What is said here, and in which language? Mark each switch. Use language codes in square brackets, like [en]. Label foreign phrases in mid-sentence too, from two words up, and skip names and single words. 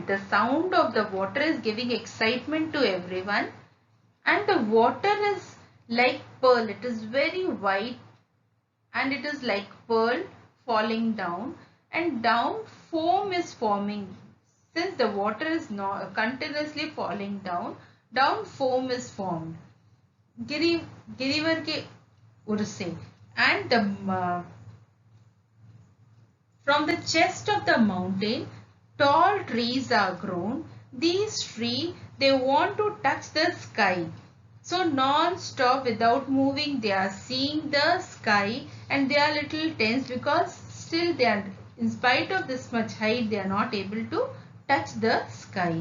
[en] The sound of the water is giving excitement to everyone, and the water is like pearl. It is very white, and it is like pearl falling down, and down foam is forming. Since the water is not continuously falling down, down foam is formed. [hi] गिरिवर के उर से, [en] and from the chest of the mountain, tall trees are grown. These trees, they want to touch the sky. So non-stop, without moving, they are seeing the sky, and they are little tense because still they are, in spite of this much height, they are not able to touch the sky.